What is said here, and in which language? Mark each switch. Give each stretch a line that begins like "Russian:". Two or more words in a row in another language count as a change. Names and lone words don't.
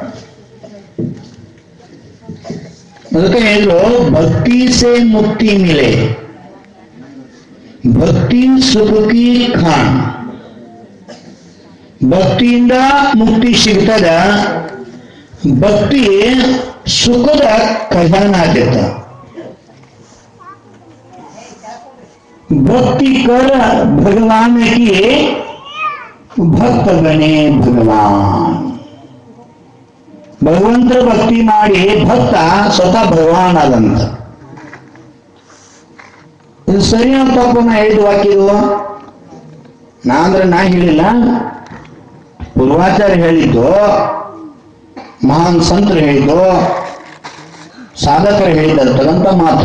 Kannada: ಅದಕ್ಕೆ ಹೇಳಿದ್ರು
Hindi: भक्ति से मुक्ति मिले, भक्ति सुखी खान.
Kannada: ಭಕ್ತಿಯಿಂದ ಮುಕ್ತಿ ಸಿಗ್ತದ, ಭಕ್ತಿ ಸುಖದ ಖಜಾನ ಆಗ್ತದ.
Hindi: भक्ति कर भगवान की भक्त बने भगवान.
Kannada: ಭಗವಂತರ ಭಕ್ತಿ ಮಾಡಿ ಭಕ್ತ ಸ್ವತಃ ಭಗವಾನ್ ಆದಂತ. ಇದು ಸರಿ ಅಂತ ತಪ್ಪು ನಾ ಹೇಳಿದ ವಾಕ್ಯ ಇದು. ನಾ ಹೇಳಿಲ್ಲ, ಪೂರ್ವಾಚಾರ್ಯ ಹೇಳಿದ್ದು, ಮಹಾನ್ ಸಂತರು ಹೇಳಿದ್ದು, ಸಾಧಕರು ಹೇಳಿದಂತ ಮಾತು.